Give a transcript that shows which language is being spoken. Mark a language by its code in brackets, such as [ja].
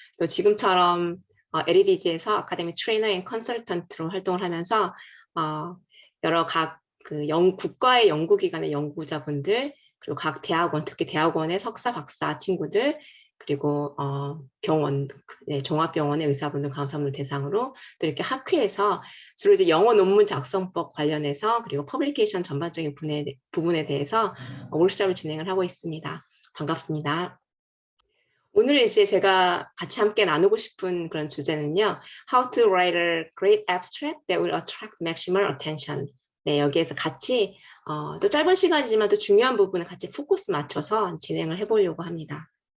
[ko] 또 지금처럼 LEDG에서 아카데믹 트레이너 앤 컨설턴트로 활동을 하면서 여러 국가의 연구기관의 연구자분들, 그리고 각 대학원, 특히 대학원의 석사, 박사 친구들, 그리고 병원, 종합병원의 의사분들, 간호사분들 대상으로 또 이렇게 학회에서 주로 이제 영어 논문 작성법 관련해서 그리고 퍼블리케이션 전반적인 부분에 대해서 워크숍을 진행을 하고 있습니다. 반갑습니다. 오늘 이제 제가 같이 함께 나누고 싶은 그런 주제는요. [en] How to write a great abstract that will attract maximal attention. [ko] 네, 여기에서 같이 또 짧은 시간이지만 또 중요한 부분을 같이 포커스 맞춰서 진행을 해보려고 합니다.